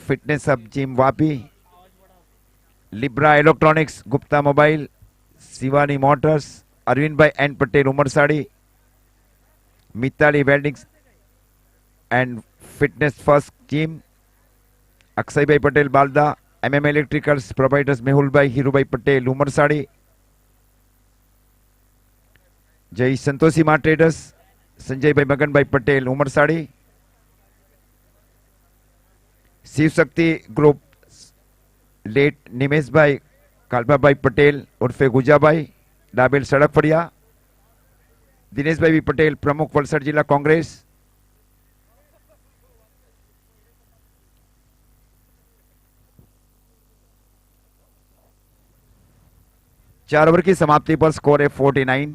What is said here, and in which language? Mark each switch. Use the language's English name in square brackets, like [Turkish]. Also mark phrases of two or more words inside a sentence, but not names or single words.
[English] Fitness Hub Gym Vapi, Libra Electronics, Gupta Mobile, Shivani Motors, Arvind Bhai and Patel Umarsadi, Mitali Welding and Fitness First Gym, Akshay Bhai Patel Balda, Electricals providers Mehul Bhai, Hiru Bhai Patel Umarsadi, [Hindi] Jai Santoshi Mart Traders, Sanjay Bhai Magan Bhai Patel Umarsadi, Shiv Shakti Group, late Nimesh Bhai कालबाभाई पटेल उर्फे गुजाभाई, डाबेल सड़क फड़िया। दिनेश भाई पटेल, प्रमुख वलसाड जिला कांग्रेस। चार ओवर की समाप्ति पर स्कोर है 49।